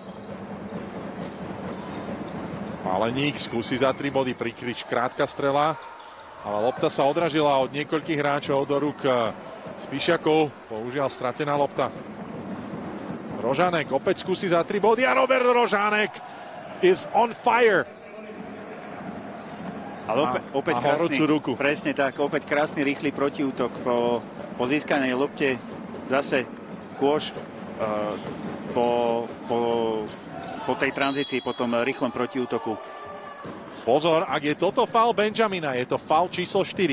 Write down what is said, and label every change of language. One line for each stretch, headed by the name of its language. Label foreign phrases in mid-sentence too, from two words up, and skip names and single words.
Slovak: Páleník skúsi za 3 body prikryť, krátka strela, ale lopta sa odražila od niekoľkých hráčov do rúk Spišiakov. Bohužiaľ stratená lopta. Rožánek opäť skúsi za 3 body a Robert Rožánek
English: is on fire.
Slovak: Ale opäť krásny, ruku. Presne tak, opäť krásny rýchly protiútok po získanej lopte. Zase kôž po tej tranzícii, po tom rýchlom protiútoku. Pozor, ak je toto faul Benjamina, je to faul číslo 4.